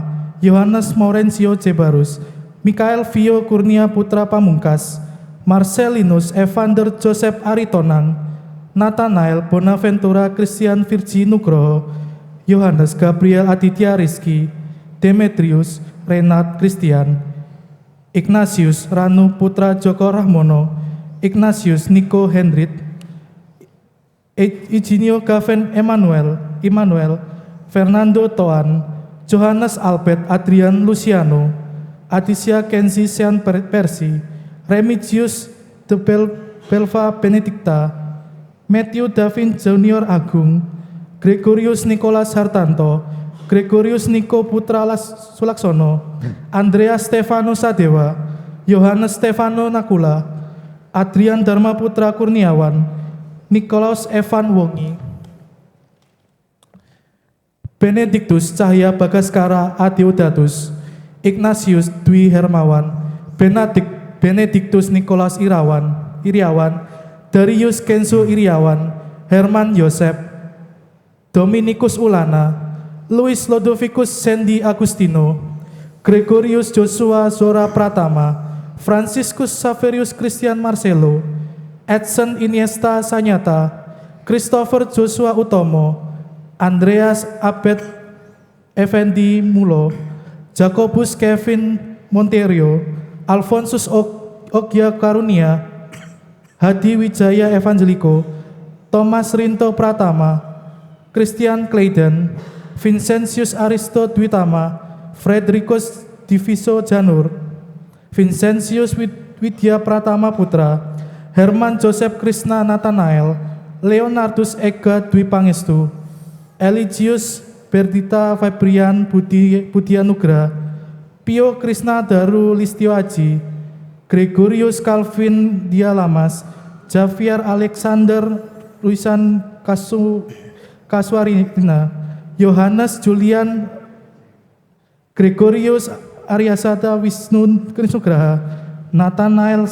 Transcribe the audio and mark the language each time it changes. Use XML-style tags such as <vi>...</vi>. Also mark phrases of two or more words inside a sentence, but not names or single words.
<id>Yohanes Maurencio Cebarus, Mikael Vio Kurnia Putra Pamungkas, Marcelinus Evander Joseph Aritonang, Nathanael Bonaventura Christian Virgi Nugroho, Yohanes Gabriel Aditya Rizky, Demetrius Renat Christian, Ignatius Ranu Putra Joko Rahmono, Ignatius Niko Hendrit, Eugenio Gaven Emmanuel, Fernando Toan, Johannes Albert Adrian Luciano, Adisya Kenzi Sean Persi, Remigius de Belva Benedicta, Matthew Davin Junior Agung, Gregorius Nicholas Hartanto, Gregorius Niko Putra Sulaksono, Andreas Stefano Sadewa, Yohanes Stefano Nakula, Adrian Dharma Putra Kurniawan, Nikolaus Evan Wongi, Benediktus Cahya Bagaskara Adiodatus, Ignatius Dwi Hermawan, Benediktus Nikolaus Iriawan, Darius Kenzo Iriawan, Herman Yosef, Dominikus Ulana, Louis Lodovicus Sandy Agustino, Gregorius Joshua Zora Pratama, Franciscus Saverius Christian Marcelo, Edson Iniesta Sanyata, Christopher Joshua Utomo, Andreas Abed Effendi Mulo, Jacobus Kevin Monterio, Alfonsus Ogya Karunia, Hadi Wijaya Evangeliko, Thomas Rinto Pratama, Christian Clayden, Vincentius Aristo Dwitama, Fredricus Diviso Janur, Vincentius Widya Pratama Putra, Herman Joseph Krishna Nathanael, Leonardus Ega Dwi Pangestu, Eligius Berdita Febrian Budianugra, Pio Krishna Daru Listio Aji, Gregorius Calvin Dialamas, Javier Alexander Luisan Kaswarina, Yohanes Julian Gregorius Aryasata Wisnu Krisnugraha, Nathanael</id>